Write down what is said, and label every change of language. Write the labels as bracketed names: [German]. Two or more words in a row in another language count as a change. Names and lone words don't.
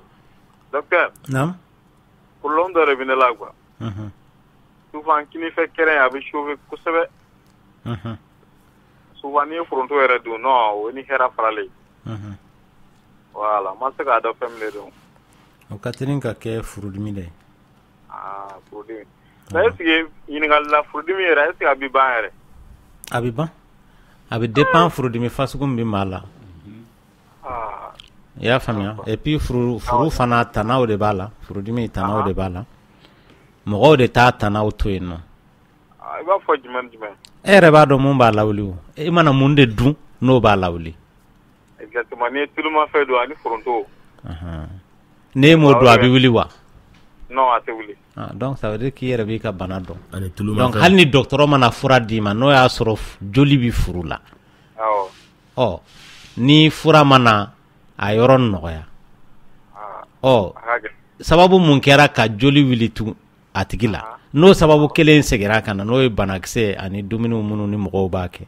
[French] docteur problème [Bambara] dɔ de bɛ ne la quoi souvent kinifɛ kɛrɛn a bɛ chauffer kosɛbɛ souvent n'i ye foronto yɛrɛ dun non o ni hɛrɛ faralen voilà ma se k'a dɔn fɛn min de don o ka teli ka kɛ furudimi de ye furudimi [French] mais est ce que [Bambara] ɲininkali la furudimi yɛrɛ [French] est ce que [Bambara] a bɛ ban yɛrɛ a bɛ ban a bɛ dépend furudimi fasugu min bɛ maa la i y'a faamuya [French] et puis [Bambara] furu fana tanaw de b'a la furudimi tanaw de b'a la mɔgɔw de t'a tanaw to yen nɔ i b'a fɔ jumɛn e yɛrɛ b'a dɔn mun b'a lawuli o i mana mun de dun n'o b'a lawuli exactement ni ye tulumafɛn don ani foronto n'e m'o dun a bɛ wuli wa non a tɛ wuli. [French] Donc ça veut dire qu'il [Bambara] yɛrɛ b'i ka bana dɔn. Donc hali ni docteur mana fura d'i ma n'o y'a sɔrɔ joli bi furu la. Awɔ. Ni fura mana a yɔrɔ nɔgɔya. Sababu mun kɛra ka joli wuli a tigi la. N'o sababu kelen segira kana n'o ye banakisɛ ani dumuni minnu ni mɔgɔw b'a kɛ.